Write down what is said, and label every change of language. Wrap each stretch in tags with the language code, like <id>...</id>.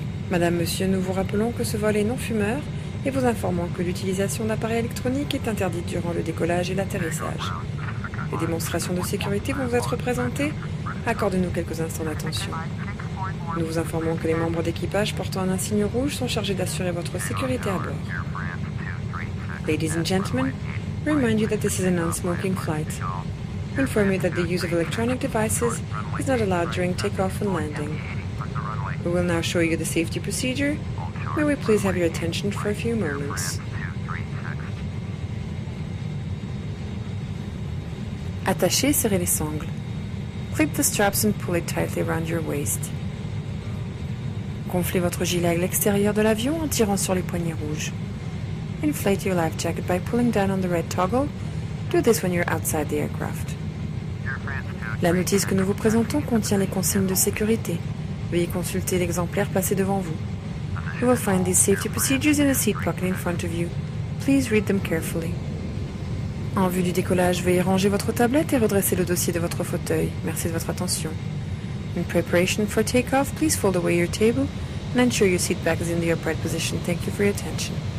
<fr>Madame, monsieur, nous vous rappelons que ce vol est non-fumeur et vous informons que l'utilisation d'appareils électroniques est interdite durant le décollage et l'atterrissage. Les démonstrations de sécurité vont vous être présentées. Accordez-nous quelques instants d'attention. Nous vous informons que les membres d'équipage portant un insigne rouge sont chargés d'assurer votre sécurité à bord.</fr> <en>Ladies and gentlemen, we remind you that this is a non-smoking flight. We inform you that the use of electronic devices is not allowed during takeoff and landing. We will now show you the safety procedure. May we please have your attention for a few moments.</en> <fr>Attachez et serrez les sangles.</fr> <en>Clip the straps and pull it tightly around your waist.</en> <fr>Gonflez votre gilet à l'extérieur de l'avion en tirant sur les poignets rouges.</fr> <en>Inflate your life jacket by pulling down on the red toggle. Do this when you're outside the aircraft.</en> <fr>La notice que nous vous présentons contient les consignes de sécurité. Veuillez consulter l'exemplaire placé devant vous.</fr> <en>You will find these safety procedures in the seat pocket in front of you. Please read them carefully.</en> <fr>En vue du décollage, veuillez ranger votre tablette et redresser le dossier de votre fauteuil. Merci de votre attention.</fr> <en>In preparation for takeoff, please fold away your table and ensure your seat back is in the upright position. Thank you for your attention.</en>